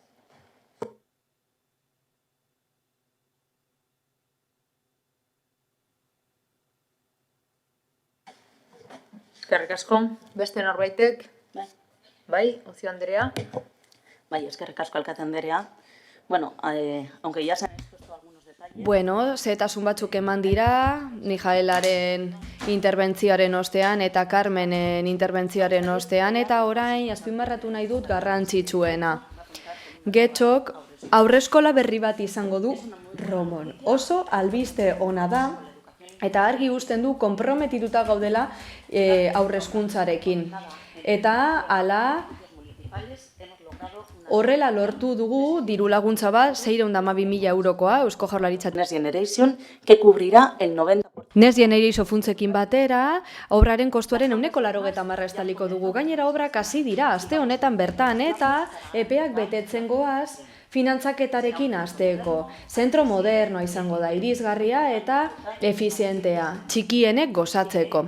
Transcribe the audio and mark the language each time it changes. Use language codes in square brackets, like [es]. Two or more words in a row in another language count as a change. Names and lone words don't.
[eu] Eskerrik asko, beste norbaitek? Bai, Ocio Andrea? Bai, eskerrik asko alkate Andrea. [es] Aunque ya se han expuesto algunos detalles. [eu] Zehetasun batzuk eman dira, Mijaelaren interbentzioaren ostean eta Carmenen interbentzioaren ostean, eta orain azpimarratu nahi dut garrantzitsuena. Getxok aurreskola berri bat izango du Romon. Oso albiste ona da, eta argi uzten du konprometituta gaudela aurrezkuntzarekin. Eta hala horrela lortu dugu diru laguntza bat 612.000 eurokoa Eusko Jaurlaritzak. Next Generation, [es] que cubrirá el 90%. [eu] Next Generation funtsekin batera, obraren kostuaren 180 estaliko dugu. Gainera obrak hasi dira aste honetan bertan, eta epeak betetzen goaz finantzaketarekin hasteko. Zentro modernoa izango da, irisgarria eta efizientea, txikienek gozatzeko.